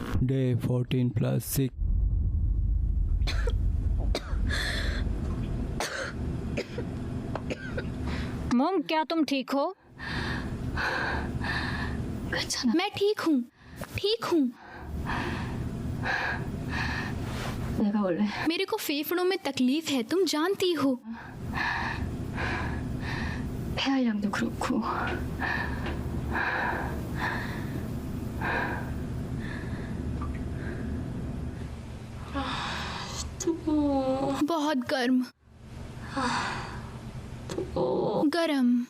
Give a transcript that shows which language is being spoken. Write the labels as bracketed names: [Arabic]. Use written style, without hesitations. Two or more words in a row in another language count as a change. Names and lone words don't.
[Hindi] डे 14+6। मॉम, क्या तुम ठीक हो? मैं ठीक हूँ, ठीक हूँ। [Korean] 내가 원래 [Hindi] मेरे को फेफड़ों में तकलीफ है, तुम जानती हो। [Korean] 폐활량도 그렇고 [Hindi] बहुत गर्म, गरम।